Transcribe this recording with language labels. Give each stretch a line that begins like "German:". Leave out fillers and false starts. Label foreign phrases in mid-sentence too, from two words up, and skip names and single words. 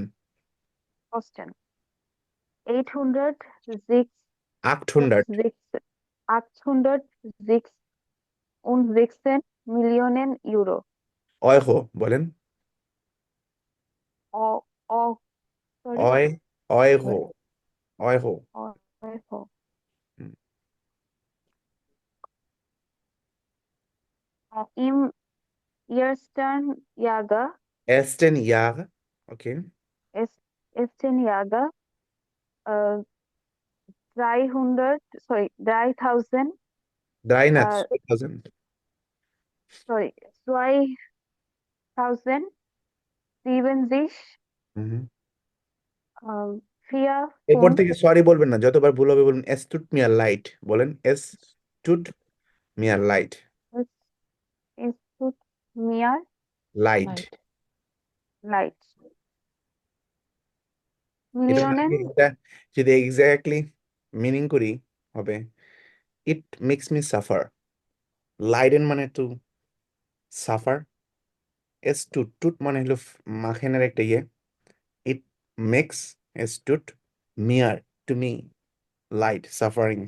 German: Kosten 806 800, 816 Millionen Euro.
Bangla: Euro বলেন।
English: Oh, oh, sorry, অয়,
German: Euro, Euro। Euro. হুম। Im ersten Jahr Ersten Jahre, okay। ist ersten Jahr äh, 300, sorry, 3000,
Bangla: 3 না, äh,
German: 2000।
English: sorry, 2070 হুম।
German: vier,
Bangla: এরপর
German: fünf,
Bangla: থেকে সরি বলবেন না, যতবার ভুল হবে বলুন
German: es tut mir leid,
Bangla: বলেন
German: es tut mir leid. es es tut mir লাইট, Leid. leid.
Bangla: এটা নাকি,
German: Millionen,
Bangla: এটা যদি এক্স্যাক্টলি মিনিং করি হবে
English: it makes me suffer.
Bangla: লাইডেন মানে
English: to suffer,
German: es tut tut
Bangla: মানে হলো মাখেনের একটা ইয়ে,
English: it makes
German: es tut mir
English: to me
Bangla: লাইট সাফারিংস।